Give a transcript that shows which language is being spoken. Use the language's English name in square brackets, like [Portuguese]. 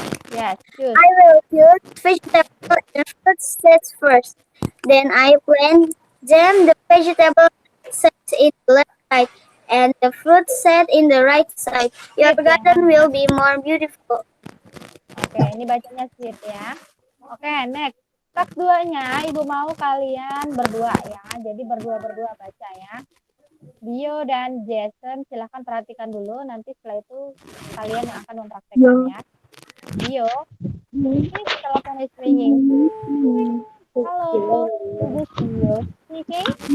[English] Yes, choose. I will cut vegetable and fruit sets first. Then I plant them. The vegetable set in the left side and the fruit set in the right side. Your garden will be more beautiful. [Indonesian] Oke, ini bacanya sweet ya. Oke, [English] next. [Indonesian] Tas 2-nya, Ibu mau kalian berdua ya. Jadi berdua-berdua baca ya. Bio dan Jason, silahkan perhatikan dulu. Nanti setelah itu kalian yang akan mempraktekannya. [English] Bio, [Indonesian] ini telepon [English] is ringing. Halo, this is Bio speaking.